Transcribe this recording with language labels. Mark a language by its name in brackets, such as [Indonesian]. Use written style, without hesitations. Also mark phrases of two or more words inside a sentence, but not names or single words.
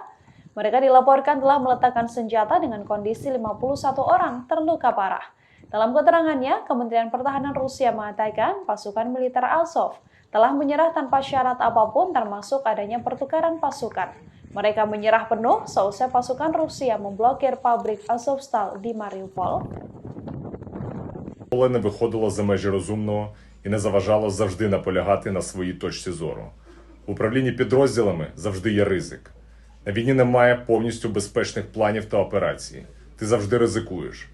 [Indonesian] Mereka dilaporkan telah meletakkan senjata dengan kondisi 51 orang terluka parah. Dalam keterangannya, Kementerian Pertahanan Rusia mengatakan pasukan militer Azov telah menyerah tanpa syarat apapun termasuk adanya pertukaran pasukan. Mereka menyerah penuh seusai pasukan Rusia memblokir pabrik Azovstal di Mariupol. [Ukrainian] Не виходило за межі розумного і не заважало завжди наполягати на своїй точці зору. В управлінні підрозділами завжди є ризик. На війні немає повністю безпечних планів та операцій. Ти завжди ризикуєш.